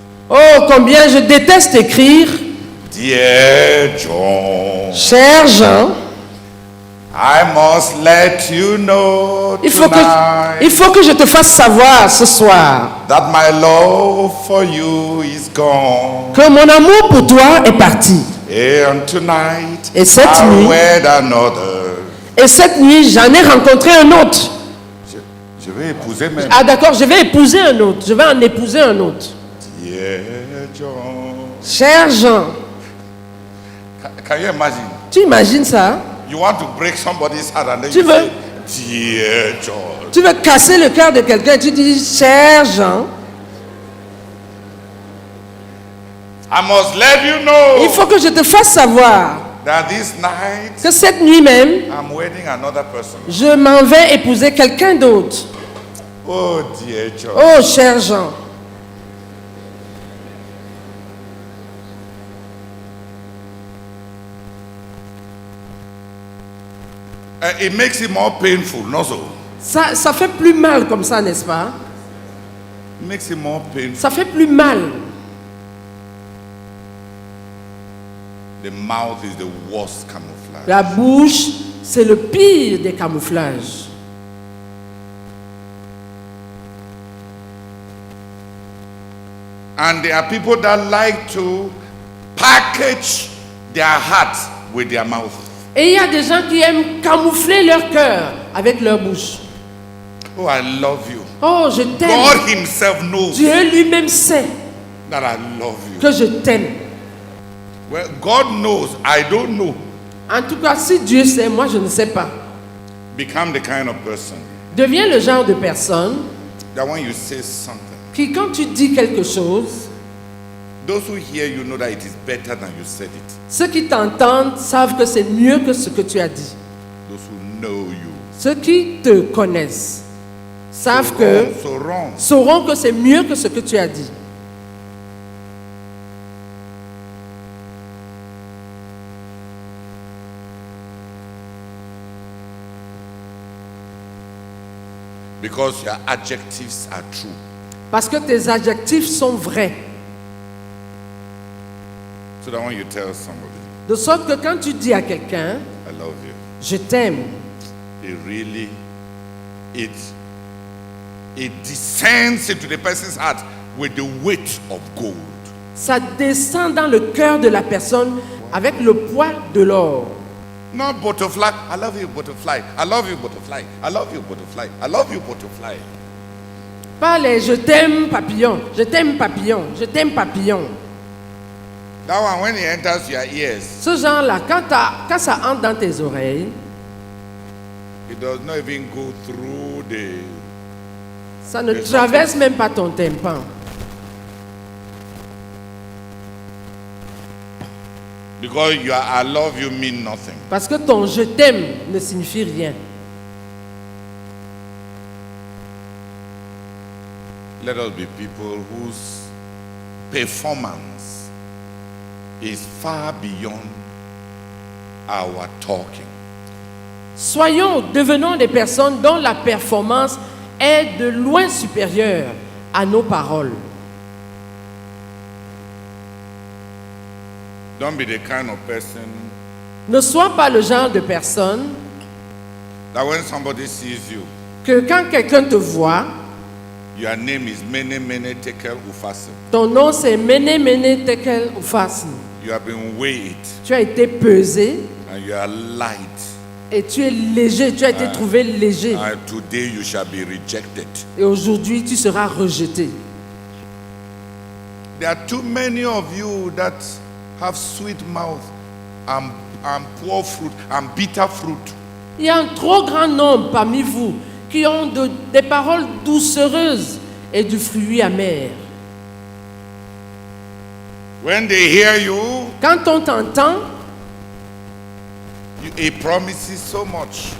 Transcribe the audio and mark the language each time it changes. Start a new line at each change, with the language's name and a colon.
French: Oh, combien je déteste écrire.
English: Dear John,
French: Cher Jean,
English: I must let you know
French: il
English: tonight
French: faut que je te fasse savoir ce soir
English: that my love for you is gone.
French: que mon amour pour toi est parti.
English: And tonight
French: Et cette
English: I
French: nuit-
English: wed another.
French: Et cette nuit, j'en ai rencontré un autre. Je vais épouser même. Ah d'accord, je vais épouser un autre. Je vais en épouser un autre.
English: Dear John.
French: Cher Jean,
English: Can you imagine?
French: tu imagines ça?
English: You want to break somebody's heart and then
French: Tu
English: you
French: veux?
English: say, Dear John.
French: Tu veux casser le cœur de quelqu'un et tu dis, cher Jean,
English: I must let you know
French: il faut que je te fasse savoir
English: that this night
French: que cette nuit même,
English: I'm wedding another person.
French: je m'en vais épouser quelqu'un d'autre.
English: Oh, dear John.
French: Oh, cher Jean.
English: It makes it more painful, not so.
French: Ça fait plus mal comme ça, n'est-ce pas?
English: It makes it more painful.
French: Ça fait plus mal.
English: The mouth is the worst camouflage.
French: La bouche, c'est le pire des camouflages.
English: And there are people that like to package their heart with their mouth.
French: Et il y a des gens qui aiment camoufler leur cœur avec leur bouche.
English: Oh, I love you.
French: Oh, je t'aime.
English: God himself knows
French: Dieu lui-même sait
English: that I love you.
French: que je t'aime.
English: Well, God knows, I don't know.
French: En tout cas, si Dieu sait, moi je ne sais pas.
English: Become the kind of person
French: Deviens le genre de personne
English: that when you say something,
French: qui, quand tu dis quelque chose,
English: those who hear you know that it is better than you said it.
French: ceux qui t'entendent savent que c'est mieux que ce que tu as dit.
English: Those who know you
French: Ceux qui te connaissent savent que, sauront que c'est mieux que ce que tu as dit.
English: because your adjectives are true.
French: Parce que tes adjectifs sont vrais.
English: So that when you tell somebody,
French: De sorte que quand tu dis à quelqu'un,
English: I love you,
French: je t'aime,
English: it really, it descends into the person's heart with the weight of gold.
French: ça descend dans le cœur de la personne avec le poids de l'or.
English: Not butterfly, I love you butterfly, I love you butterfly, I love you butterfly, I love you butterfly.
French: Pas les je t'aime papillon, je t'aime papillon, je t'aime papillon.
English: That one, when it enters your ears,
French: Ce genre-là, quand ça entre dans tes oreilles,
English: it does not even go through the...
French: ça ne Les traverse même pas ton tympan.
English: Because your I love you mean nothing.
French: Parce que ton je t'aime ne signifie rien.
English: Let us be people whose performance is far beyond our talking.
French: Devenons des personnes dont la performance est de loin supérieure à nos paroles.
English: Don't be the kind of person
French: Ne sois pas le genre de personne
English: that when somebody sees you,
French: que quand quelqu'un te voit,
English: your name is Mene Mene Tekel Ufasim.
French: ton nom c'est Mene Mene Tekel Upharsin.
English: You have been weighed
French: Tu as été pesé
English: and you are light.
French: et tu es léger, tu as été trouvé léger.
English: And today you shall be rejected.
French: Et aujourd'hui, tu seras rejeté.
English: There are too many of you that have sweet mouth and poor fruit and bitter fruit.
French: Il y a un trop grand nombre parmi vous qui ont des paroles doucereuses et du fruit amer.
English: When they hear you,
French: Quand on t'entend,
English: it promises so much.